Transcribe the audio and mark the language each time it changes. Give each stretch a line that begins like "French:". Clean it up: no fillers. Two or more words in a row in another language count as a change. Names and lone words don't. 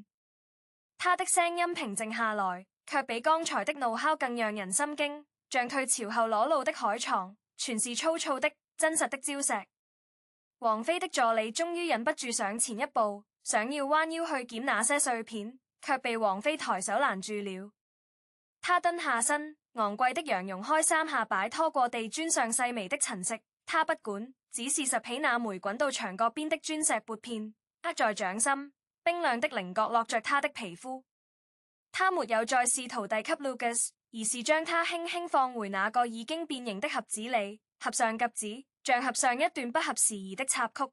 Chinese: 他的聲音平靜下來，卻比剛才的怒吼更讓人心驚，像退潮後裸露的海床，全是粗糙的、真實的礁石。王菲的助理終於忍不住上前一步，想要彎腰去撿那些碎片，卻被王菲抬手攔住了。他蹲下身，昂貴的羊絨開3下擺拖過地磚上細微的塵色，他不管，只是拾起那枚滾到牆角邊的鑽石撥片。握在掌心，冰亮的稜角落着他的皮膚。他沒有再試圖遞給 Lucas， 而是將他輕輕放回那個已經變形的盒子裡，合上夾子，像合上一段不合時宜的插曲。